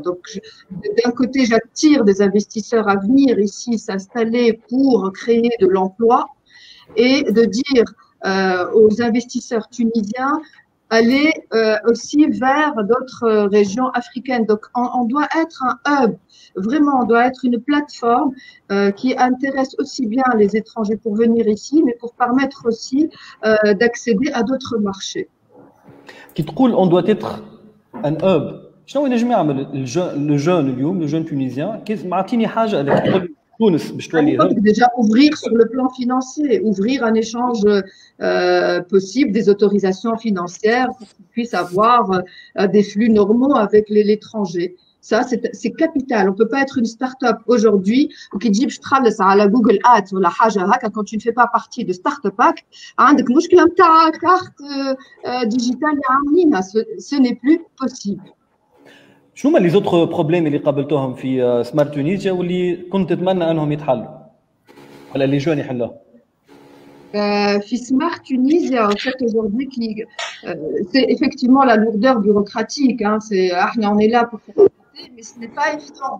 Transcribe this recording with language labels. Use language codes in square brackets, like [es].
[fr] Donc d'un côté j'attire des investisseurs à venir ici s'installer pour créer de l'emploi et de dire aux investisseurs tunisiens aller aussi vers d'autres régions africaines. Donc, on doit être un hub, vraiment, on doit être une plateforme qui intéresse aussi bien les étrangers pour venir ici, mais pour permettre aussi d'accéder à d'autres marchés. Qui [ar] تقول [fr] on doit être un hub. [ar] شنو ينجم يعمل الجون اليوم [fr] le jeune tunisien [ar] كيف معطيني حاجه اللي [fr] déjà ouvrir sur le plan financier, ouvrir un échange possible, des autorisations financières pour qu'ils puissent avoir des flux normaux avec l'étranger. Ça, c'est capital. On ne peut pas être une start-up aujourd'hui qui dit je travaille à la Google Ads ou la Haja quand tu ne fais pas partie de Startup Pack. Carte digitale, ce n'est plus possible. [ar] شنو هما [fr] les autres problèmes [ar] اللي قابلتوهم في سمارت تونيزيا واللي كنت تتمنى انهم يتحلوا؟ [fr] Les jeunes [ar] يحلوها. في [fr] Smart Tunis, il y a en fait aujourd'hui c'est effectivement la lourdeur bureaucratique. Hein, on est là pour faire passer, mais ce n'est pas évident.